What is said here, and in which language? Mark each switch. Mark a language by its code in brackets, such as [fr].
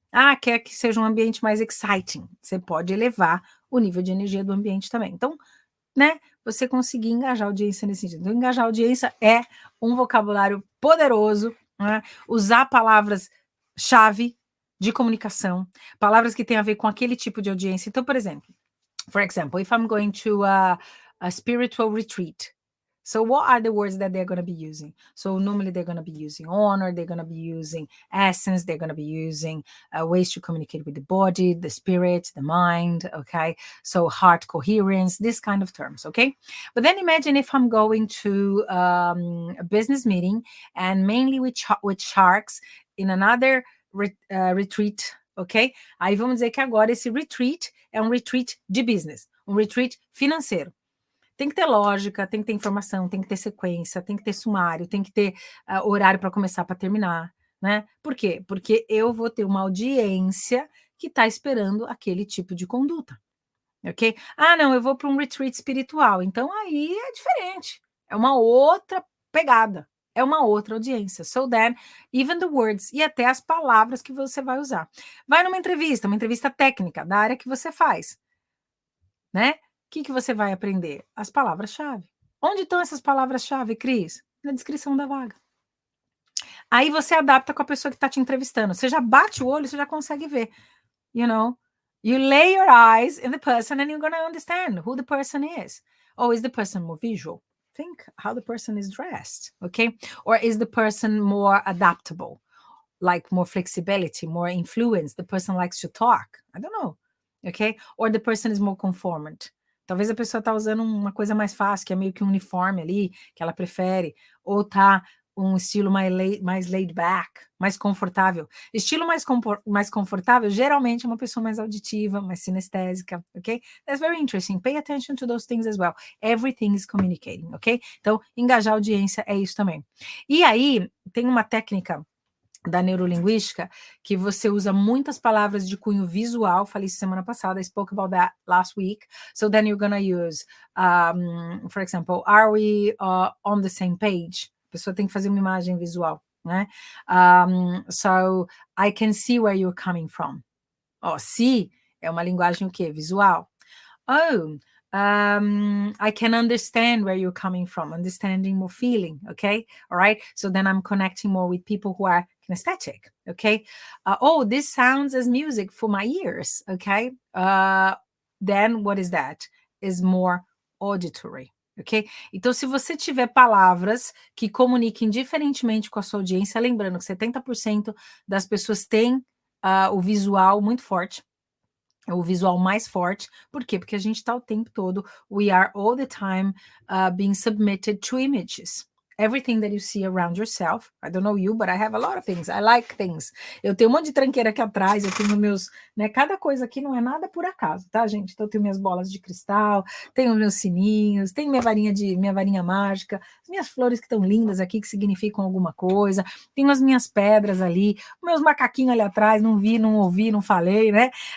[pt] Ah, quer que seja um ambiente mais exciting, você pode elevar o nível de energia do ambiente também. Então, né, você conseguir engajar a audiência nesse sentido. Então, engajar a audiência é um vocabulário poderoso, né? Usar palavras-chave de comunicação, palavras que têm a ver com aquele tipo de audiência. Então, por exemplo, [en] if I'm going to a spiritual retreat, so what are the words that they're going to be using? So normally they're going to be using honor, they're going to be using essence, they're going to be using ways to communicate with the body, the spirit, the mind, okay? So heart coherence, this kind of terms, okay? But then imagine if I'm going to a business meeting and mainly with sharks in another retreat, ok? [pt] Aí vamos dizer que agora esse retreat é um retreat de business, um retreat financeiro. Tem que ter lógica, tem que ter informação, tem que ter sequência, tem que ter sumário, tem que ter horário para começar, para terminar, né? Por quê? Porque eu vou ter uma audiência que está esperando aquele tipo de conduta, ok? Ah, não, eu vou para um retreat espiritual, então aí é diferente, é uma outra pegada, é uma outra audiência. [en] So then, even the words [pt] e até as palavras que você vai usar. Vai numa entrevista técnica da área que você faz, né? O que você vai aprender? As palavras-chave. Onde estão essas palavras-chave, Cris? Na descrição da vaga. Aí você adapta com a pessoa que está te entrevistando. Você já bate o olho, você já consegue ver. [en] You know? You lay your eyes in the person and you're going to understand who the person is. Oh, is the person more visual? Think how the person is dressed, okay? Or is the person more adaptable? Like more flexibility, more influence? The person likes to talk? I don't know, okay? Or the person is more conformant? [pt] Talvez a pessoa tá usando uma coisa mais fácil, que é meio que um uniforme ali, que ela prefere, ou tá um estilo mais laid back, mais confortável. Estilo mais confortável, geralmente é uma pessoa mais auditiva, mais sinestésica, ok? [en] That's very interesting. Pay attention to those things as well. Everything is communicating, ok? [pt] Então, engajar a audiência é isso também. E aí, tem uma técnica da neurolinguística, que você usa muitas palavras de cunho visual, falei isso semana passada, [en] I spoke about that last week, so then you're gonna use, for example, are we on the same page? [pt] A pessoa tem que fazer uma imagem visual, né? [en] So, I can see where you're coming from. [pt] See é uma linguagem o quê? Visual. [en] Oh, I can understand where you're coming from, understanding more feeling, okay? All right, so then I'm connecting more with people who are kinesthetic, okay? Oh, this sounds as music for my ears, okay? Then what is that? Is more auditory, ok? [pt] Então, se você tiver palavras que comuniquem diferentemente com a sua audiência, lembrando que 70% das pessoas têm o visual muito forte, o visual mais forte. Por quê? Porque a gente está o tempo todo, [en] we are all the time being submitted to images. Everything that you see around yourself. I don't know you, but I have a lot of things. I like things. [pt] Eu tenho um monte de tranqueira aqui atrás, eu tenho meus, né? Cada coisa aqui não é nada por acaso, tá, gente? Então eu tenho minhas bolas de cristal, tenho meus sininhos, tenho minha varinha mágica, as minhas flores que estão lindas aqui, que significam alguma coisa, tenho as minhas pedras ali, meus macaquinhos ali atrás, não vi, não ouvi, não falei, né?